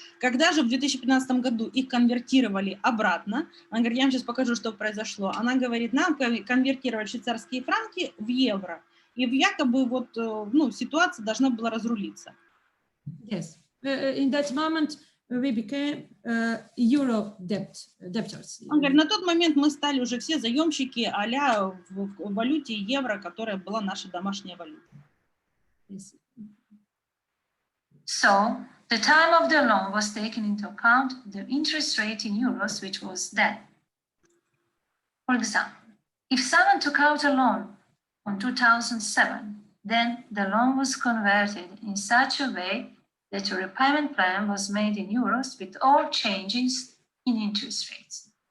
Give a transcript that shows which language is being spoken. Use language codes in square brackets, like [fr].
[ru] Когда же в 2015 году их конвертировали обратно, она говорит, я вам сейчас покажу, что произошло. Она говорит, нам конвертировали швейцарские франки в евро. И якобы вот, ну, ситуация должна была разрулиться. [en] Yes. In that moment, we became euro debtors. [ru] Он говорит, на тот момент мы стали уже все заемщики а-ля в валюте евро, которая была наша домашняя валюта. [en] Yes. So, the time of the loan was taken into account the interest rate in euros, which was then. For example, if someone took out a loan in 2007, then the loan was converted in such a way that a repayment plan was made in euros with all changes in interest rates.